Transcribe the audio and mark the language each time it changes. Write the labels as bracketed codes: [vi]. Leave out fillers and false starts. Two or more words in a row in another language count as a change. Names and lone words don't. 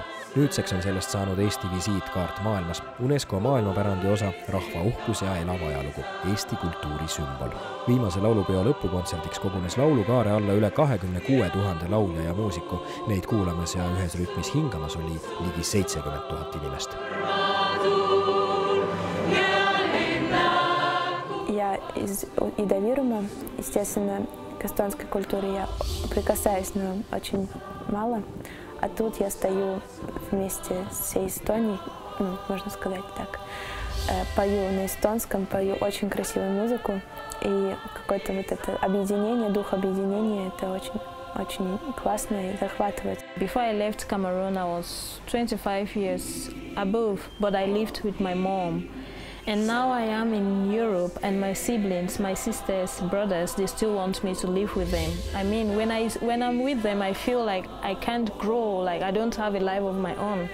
[et] Nüüdseks on sellest saanud Eesti visiitkaart maailmas, UNESCO maailmapärandi osa, rahva uhkus ja elav ajalugu, Eesti kultuuri sümbol. Viimase laulupeo lõpukontserdiks kogunes laulukaare alla üle 26 000 laulja ja muusiku. Neid kuulamas ja ühes rütmis hingamas oli ligi 70 000 inimest. [ru] Я из Идавирума, естественно, к эстонской культуре я прикасаюсь, но очень мало. А тут я стою вместе с всей Эстонией, можно сказать так. Пою на эстонском, пою очень красивую музыку. И какое-то вот это объединение, дух объединения, это очень классно и захватывает. [en] Before I left Cameroon, I was 25 years above, but I lived with my mom. And now I am in Europe, and my siblings, my sisters, brothers, they still want me to live with them. I mean, when I'm with them, I feel like I can't grow, like I don't have a life of my own.